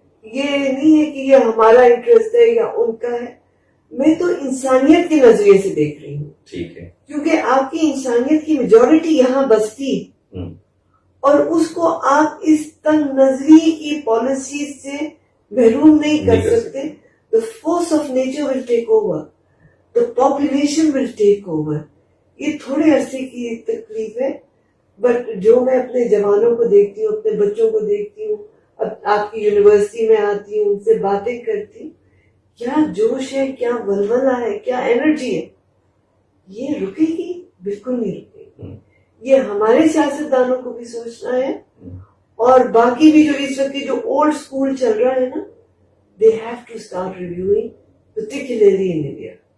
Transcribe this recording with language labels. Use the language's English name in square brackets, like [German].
[Urdu] یہ نہیں ہے کہ یہ ہمارا انٹرسٹ ہے یا ان کا ہے. میں تو انسانیت کے نظریے سے دیکھ رہی ہوں, ٹھیک ہے, کیونکہ آپ کی انسانیت کی میجورٹی یہاں بستی اور اس کو آپ اس تنگ نظری کی پالیسی سے محروم نہیں کر سکتے. [English] The force of nature will take over. The population will take over. [Urdu] یہ تھوڑے عرصے کی تکلیف ہے, بٹ جو میں اپنے جوانوں کو دیکھتی ہوں, اپنے بچوں کو دیکھتی ہوں, اب آپ کی یونیورسٹی میں آتی ہوں, ان سے باتیں کرتی ہوں, کیا جوش ہے, کیا ولولہ ہے, کیا انرجی ہے. یہ رکے گی؟ بالکل نہیں رکے گی. یہ ہمارے سیاستدانوں کو بھی سوچنا ہے, اور باقی بھی جو اس وقت جو اولڈ اسکول چل رہا ہے نا, [English] they have to start reviewing, particularly in India.